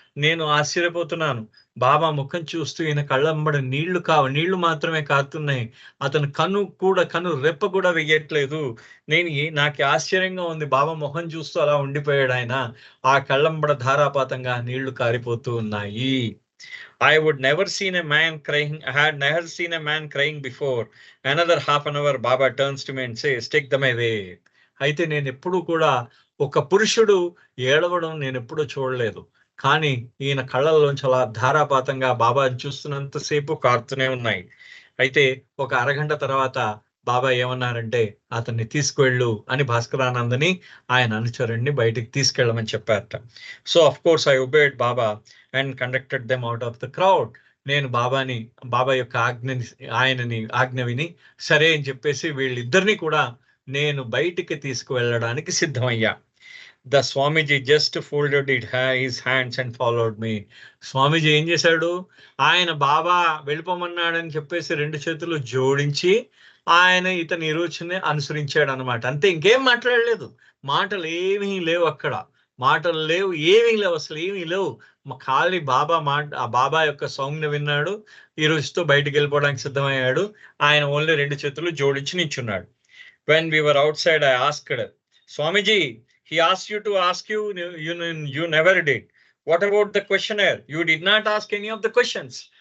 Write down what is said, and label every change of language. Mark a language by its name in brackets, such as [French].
[Telugu] నేను ఆశ్చర్యపోతున్నాను. బాబా ముఖం చూస్తూ ఈయన కళ్ళంబడి నీళ్లు మాత్రమే కారుతున్నాయి. అతను కను రెప్ప కూడా వెయ్యట్లేదు. నాకు ఆశ్చర్యంగా ఉంది. బాబా ముఖం చూస్తూ అలా ఉండిపోయాడు ఆయన. ఆ కళ్ళంబడ ధారాపాతంగా నీళ్లు కారిపోతూ ఉన్నాయి. [English] I would never seen a man crying. I had never seen a man crying before. Another half an hour, Baba turns to me and says, "Take them away." [Telugu] అయితే నేను ఎప్పుడు కూడా ఒక పురుషుడు ఏడవడం నేను ఎప్పుడూ చూడలేదు. కానీ ఈయన కళ్ళల్లోంచి అలా ధారాపాతంగా బాబాని చూస్తున్నంతసేపు కారుతూనే ఉన్నాయి. అయితే ఒక అరగంట తర్వాత బాబా ఏమన్నారంటే, అతన్ని తీసుకువెళ్ళు అని భాస్కరానందని ఆయన అనుచరుణ్ణి బయటికి తీసుకెళ్ళమని చెప్పారట. [English] So of course I obeyed Baba and conducted them out of the crowd. [Telugu] నేను బాబా యొక్క ఆజ్ఞ విని సరే అని చెప్పేసి వీళ్ళిద్దరిని కూడా నేను బయటికి తీసుకువెళ్ళడానికి సిద్ధమయ్యా. [English] The Swamiji just folded his hands and followed me. [Telugu] స్వామీజీ ఏం చేశాడు? ఆయన బాబా వెళ్ళిపోమన్నాడని చెప్పేసి 2 చేతులు జోడించి ఆయన ఇతని రుచిని అనుసరించాడు అనమాట. అంతే, ఇంకేం మాట్లాడలేదు. మాటలు ఏమీ లేవు అక్కడ. మాటలు లేవు, ఏమీ లేవు, అసలు ఏమీ లేవు. ఖాళీ బాబా యొక్క సౌండ్ని విన్నాడు. ఈ రోజుతో బయటికి వెళ్ళిపోవడానికి సిద్ధమయ్యాడు. ఆయన ఓన్లీ 2 చేతులు జోడించి నించున్నాడు. [English] When we were outside, I asked, Swamiji, he asked you to ask you never did. What about the questionnaire? You did not ask any of the questions.